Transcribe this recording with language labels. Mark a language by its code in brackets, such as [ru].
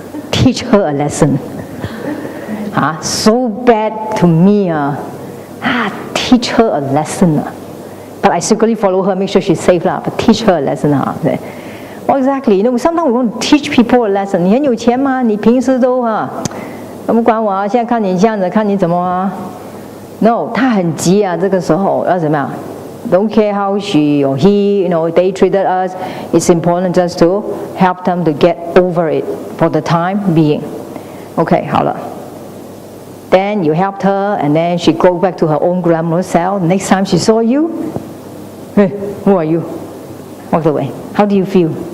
[en] Teach her a lesson. So bad to me. Teach her a lesson. But I secretly follow her, make sure she's safe. But teach her a lesson. Well, exactly. Sometimes we want to teach people a lesson. [zh] 你很有钱吗？你平时都不管我啊，现在看你这样子，看你怎么啊 ？No， 他很急啊，这个时候要怎么样 ？ [en] Don't care how she or he, they treated us. It's important just to help them to get over it for the time being. Okay, 好了。 Then you helped her, and then she go back to her own grandmother's cell. Next time she saw you, hey, who are you? Walk away. How do you feel?